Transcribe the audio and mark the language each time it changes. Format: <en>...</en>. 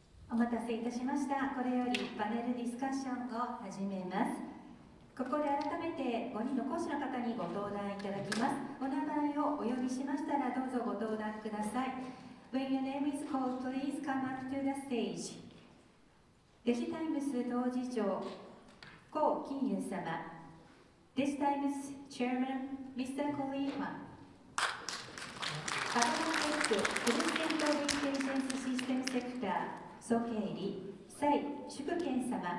<ja>お待たせいたしました。これよりパネルディスカッションを始めます。ここで改めて5人の講師の方にご登壇いただきます。お名前をお呼びしましたらどうぞご登壇ください。</ja> <en>When your name is called, please come up to the stage.</en> <ja>デジタイムス当事長、江金友様。</ja> <en>デジタイムス Chairman, Mr. Ko Lee-hwan。</en> <ja>アドバンテック、プレジデント・オブ・インテリジェンス・システム・セクター、総経理、蔡淑健様。</ja>